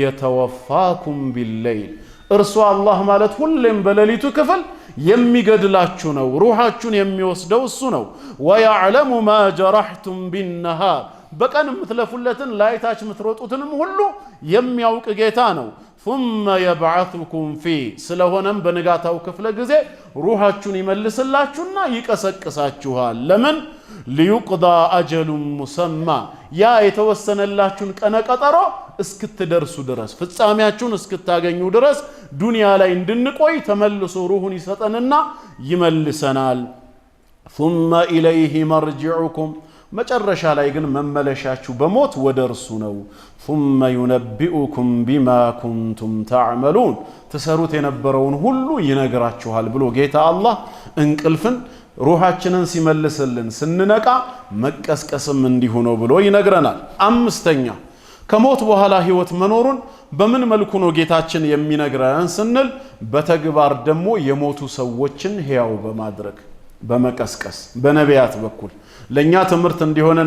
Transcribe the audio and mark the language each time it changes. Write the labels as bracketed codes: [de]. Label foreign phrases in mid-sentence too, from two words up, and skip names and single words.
[ar] يتوفاكم بالليل [am] እርሱ አላህ ማለት ሁሌም በሌሊቱ ክፍል የሚገድላችሁ ነው፣ ሩሃችሁን የሚወስደው እሱ ነው። [ar] ويعلم ما جرحتم بالنهار [am] በቀን የምትለፉለትን ላይታች የምትሮጡትንም ሁሉ የሚያውቅ ጌታ ነው። [ar] ثم يبعثكم فيه [am] ስለሆነም በንጋታው ክፍለ ጊዜ ሩሃችሁን ይመልስላችሁና ይቀሰቅሳችኋል። ለምን? [ar] ليقضى أجل مسمى [am] ያ የተወሰነላችሁን ቀነ ቀጠሮ እስክትደርሱ ድረስ ፍጻሜያችሁን እስክታገኙ ድረስ ዱንያ ላይ እንድንቆይ ተመልሶ ሩሁን ይሰጠንና ይመልሰናል። [ar] ثم إليه مرجعكم [am] መጨረሻ ላይ ግን መመለሻችሁ በሞት ወደ እርሱ ነው። [ar] ثم ينبئكم بما كنتم تعملون [am] ተሰሩት የነበረውን ሁሉ ይነግራችኋል ብሎ ጌታ አላህ እንቅልፍን ሩሃችንን ሲመልስልን ስንነቃ መቀስቀስም እንዲሁ ነው ብሎ ይነግረናል። አምስተኛ ከሞት በኋላ ህይወት መኖሩን በምን መልኩ ነው ጌታችን የሚነግረን ስንል በተግባር ደግሞ የሞቱ ሰዎችን ሕያው በማድረግ በመቀስቀስ በነቢያት በኩል ለኛ ትምህርት እንዲሆነን